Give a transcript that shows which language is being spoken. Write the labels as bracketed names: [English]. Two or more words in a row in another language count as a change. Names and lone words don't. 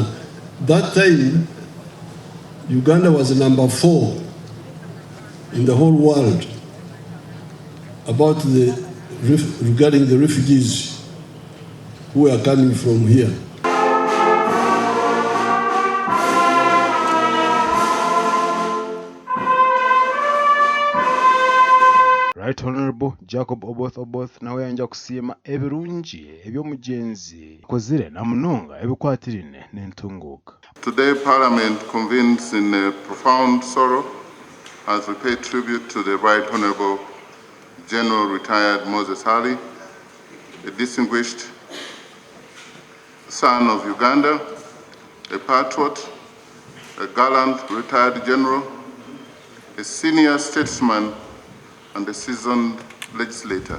[English] That time, Uganda was number 4 in the whole world regarding the refugees who are coming from here. Right Honorable [Nyankole] Jacob Oboth nawe yanja kusima ebirungi ebyomugenzi kozire na munonga ebikwatirine n'entunguka. [English] Today Parliament convenes in a profound sorrow as we pay tribute to the Right Honorable General Retired Moses Ali, a distinguished son of Uganda, a patriot, a gallant retired general, a senior statesman, and a seasoned legislator.